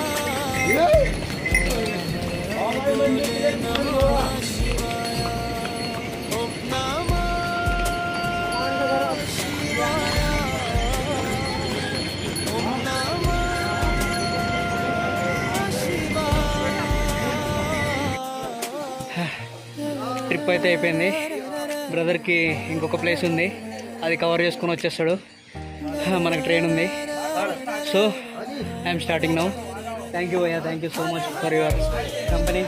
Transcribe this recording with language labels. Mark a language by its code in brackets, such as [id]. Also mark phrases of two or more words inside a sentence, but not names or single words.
[sa] नमः शिवाय, ओम नमः शिवाय, ओम नमः शिवाय. [te] ట్రిప్ అయితే అయిపోయింది. బ్రదర్కి ఇంకొక ప్లేస్ ఉంది, అది కవర్ చేసుకొని వచ్చేస్తాడు. మనకు ట్రైన్ ఉంది. [en] so I'm starting now. Thank you భయ్యా, thank you so much for your company.